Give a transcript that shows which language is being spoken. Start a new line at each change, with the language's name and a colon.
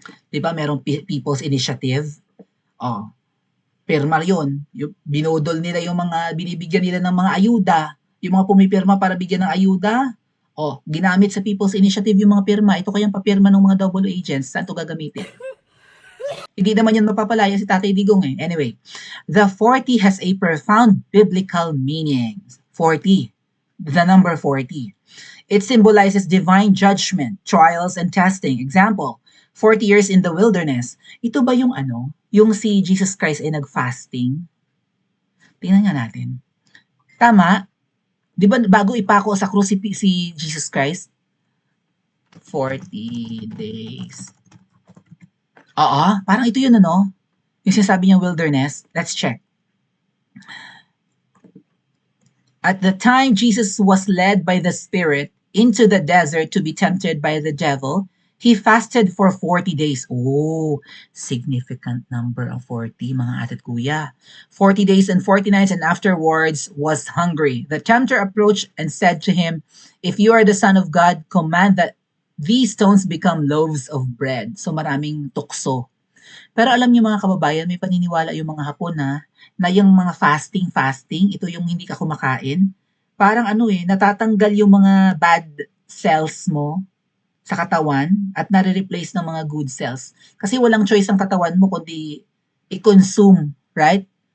Filipino: Diba, merong People's Initiative. Pirma yun. Binudol nila yung mga, binibigyan nila ng mga ayuda. Yung mga pumipirma para bigyan ng ayuda, ginamit sa People's Initiative yung mga pirma. Ito kayang papirma ng mga double agents. Saan ito gagamitin? Hindi naman yan mapapalaya si Tatay Digong eh.
English: Anyway, the 40 has a profound biblical meaning. 40. The number 40. It symbolizes divine judgment, trials, and testing. Example, 40 years in the wilderness.
Filipino: Ito ba yung yung si Jesus Christ ay nag-fasting? Tingnan nga natin. Tama? Di ba bago ipako sa krus si Jesus Christ? 40 days. Parang ito yun yung sinasabi niyang wilderness.
English: Let's check. At the time Jesus was led by the Spirit into the desert to be tempted by the devil, he fasted for 40 days. Significant number of 40,
Filipino: mga atit kuya.
English: 40 days and 40 nights, and afterwards was hungry. The tempter approached and said to him, if you are the Son of God, command that these stones become loaves of bread.
Filipino: So maraming tukso. Pero alam niyo mga kababayan, may paniniwala yung mga Hapon na yung mga fasting, ito yung hindi ka kumakain. Parang natatanggal yung mga bad cells mo sa katawan at nare-replace ng mga good cells. Kasi walang choice ang katawan mo kundi i-consume, right?